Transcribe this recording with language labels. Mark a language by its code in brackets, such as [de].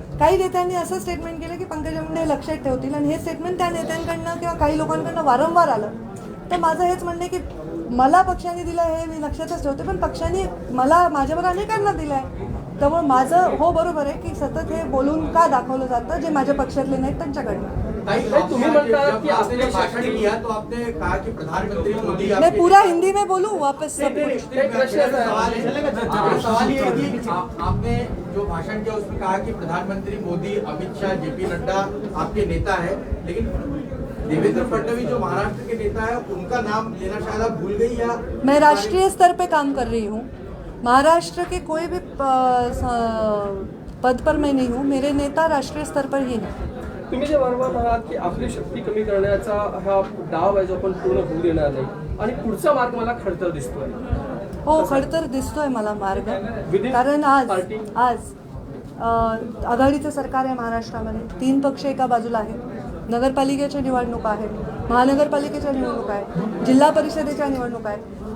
[mr] काही नेत्यांनी असं स्टेटमेंट केलं की पंकजा मुंडे लक्षात ठेवतील, आणि हे स्टेटमेंट त्या नेत्यांकडनं किंवा काही लोकांकडनं वारंवार आलं. तर माझं हेच म्हणणं आहे की मला पक्षाने दिलं हे मी लक्षातच ठेवते, पण पक्षाने मला माझ्यावर अनेकांना दिलं आहे. त्यामुळे माझं हो बरोबर आहे की सतत हे बोलून का दाखवलं जातं जे माझ्या पक्षातले नाहीत त्यांच्याकडनं. तुम्ही म्हणता की आपले [hi] भाषण किया तो आपने कहा कि प्रधानमंत्री मोदी मैं पूरा हिंदी में बोलूँ वापस सब कुछ? सवाल ये है कि आपने जो भाषण किया उसमें कहा कि प्रधानमंत्री मोदी, अमित शाह, जेपी नड्डा आपके नेता है, लेकिन देवेंद्र फडणवीस जो महाराष्ट्र के नेता है उनका नाम लेना शायद आप भूल गई या? मैं राष्ट्रीय स्तर पे काम कर रही हूँ. महाराष्ट्र के कोई भी पद पर मैं नहीं हूँ. मेरे नेता राष्ट्रीय स्तर पर ही हैं. [mr] तुम्ही जे वारंवार म्हणालात की आपली शक्ती कमी करण्याचा हा डाव आहे जो आपण पूर्ण होऊ देणार नाही, आणि पुढचा मार्ग मला खडतर दिसतोय. हो, खडतर दिसतोय मला मार्ग, कारण आज आघाडीचं सरकार आहे महाराष्ट्रामध्ये. 3 पक्ष एका बाजूला आहेत. नगरपालिकेच्या निवडणुका आहेत, महानगरपालिकेच्या निवडणुका आहेत, जिल्हा परिषदेच्या निवडणुका आहेत.